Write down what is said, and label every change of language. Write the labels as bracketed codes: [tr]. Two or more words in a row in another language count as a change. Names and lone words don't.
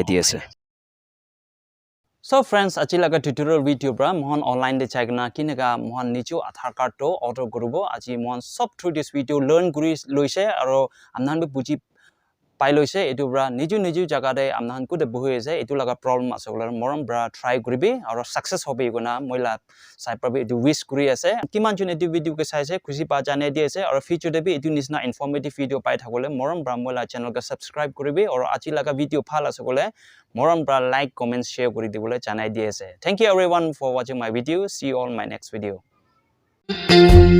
[nag] di ase [en] So friends, [nag] achi laga tutorial video bra mohon online de chaigna kinaga mohon niju Aadhaar Card to order kurubo achi mohon sob [en] through this video learn [nag] guri loise aro amnan be buji pai loise etu bra niju jaga de amnan ku de buhi ase etu laga problem asogla moram bra try kuribi aro success hobe gona moila sai prabi etu wish kuri ase kiman jun etu video ke sai se khushi pa jane di ase aro future de bi etu nisna informative video pai thakole moram bra moila channel ka subscribe kuribi aro achi laga video phal asogole moram bra like comment share kuri dibole janai di ase [en] thank you everyone for watching my video see you all in my next video